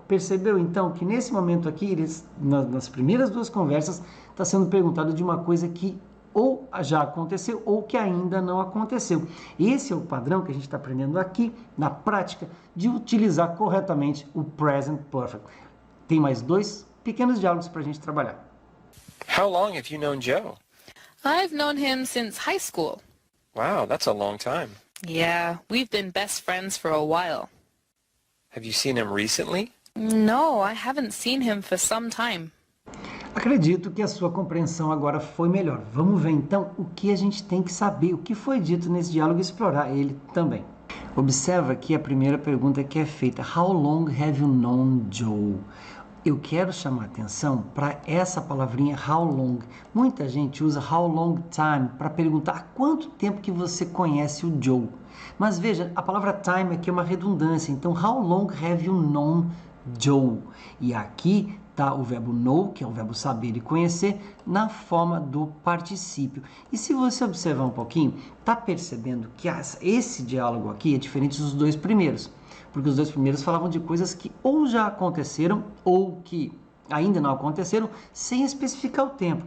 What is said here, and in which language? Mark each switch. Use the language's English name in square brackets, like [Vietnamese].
[Portuguese] Percebeu então que nesse momento aqui, nas primeiras duas conversas, está sendo perguntado de uma coisa que ou já aconteceu ou que ainda não aconteceu. Esse é o padrão que a gente está aprendendo aqui na prática de utilizar corretamente o present perfect. Tem mais dois pequenos diálogos para a gente trabalhar. [English] How long have you known Joe? I've known him since high school. Wow, that's a long time. Yeah, we've been best friends for a while. Have you seen him recently? No, I haven't seen him for some time. [Portuguese] Acredito que a sua compreensão agora foi melhor. Vamos ver então o que a gente tem que saber, o que foi dito nesse diálogo e explorar ele também. Observa aqui a primeira pergunta que é feita. [English] How long have you known Joe? [Portuguese] Eu quero chamar a atenção para essa palavrinha how long. Muita gente usa [English] how long time [Portuguese] para perguntar há quanto tempo que você conhece o Joe. Mas veja, a palavra time aqui é uma redundância. [English] Então, how long have you known Joe? [Portuguese] E aqui está o verbo know, que é o verbo saber e conhecer, na forma do particípio. E se você observar um pouquinho, está percebendo que esse diálogo aqui é diferente dos dois primeiros. Porque os dois primeiros falavam de coisas que ou já aconteceram ou que ainda não aconteceram, sem especificar o tempo.